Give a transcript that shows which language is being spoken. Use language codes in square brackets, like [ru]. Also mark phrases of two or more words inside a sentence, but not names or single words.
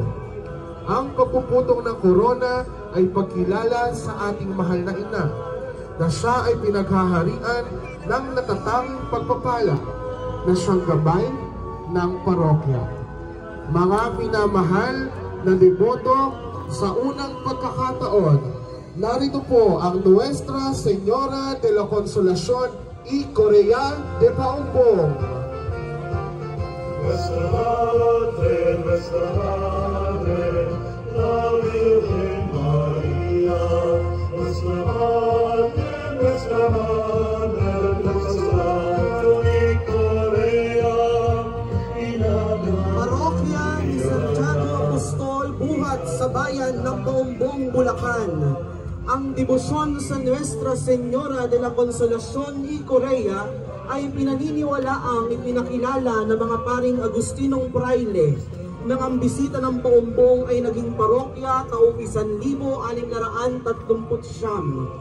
[tl] Ang pagpuputong ng korona ay pagkilala sa ating mahal na ina na siya ay pinaghaharian ng natatanging pagpapala na siyang gabay ng parokya. Mga minamahal na deboto, sa unang pagkakataon, narito po ang Nuestra Señora de la Consolación y Correa de Paumbong. [es] Nuestra Madre, la Virgen María, nuestra Madre, nuestra Consolación y Correa. [tl] Parokya ni Santiago Apostol, buhat sa bayan ng Paumbong, Bulacan. Ang debosyon sa Nuestra Señora de la Consolación y Correa ay pinaniniwalaang ipinakilala ng mga paring Agustinong Praile nang ang bisita ng Paumbong ay naging parokya taong 1639.